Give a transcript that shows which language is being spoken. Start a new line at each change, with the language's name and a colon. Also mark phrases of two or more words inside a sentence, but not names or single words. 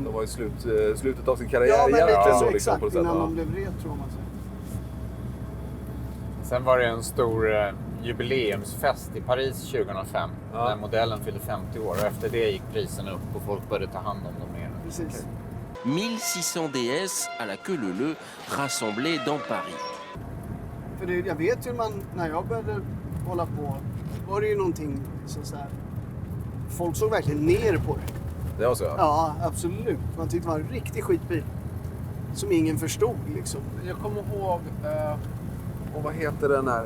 Swedish: De var i slutet av sin karriär. Ja, men lite så liksom, exakt på innan de blev retro om man säger. Sen var det en stor jubileumsfest i Paris 2005. När modellen fyllde 50 år och efter det gick prisen upp och folk började ta hand om dem mer. Precis.
French: 1600 DS à la queue leu rassemblés dans Paris.
Swedish: För det, jag vet ju när jag började hålla på var det ju någonting så här. Folk såg verkligen ner på det. Det var så? Ja, absolut. Man tyckte det var en riktig skitbil. Som ingen förstod liksom. Jag kommer ihåg... och vad heter den här?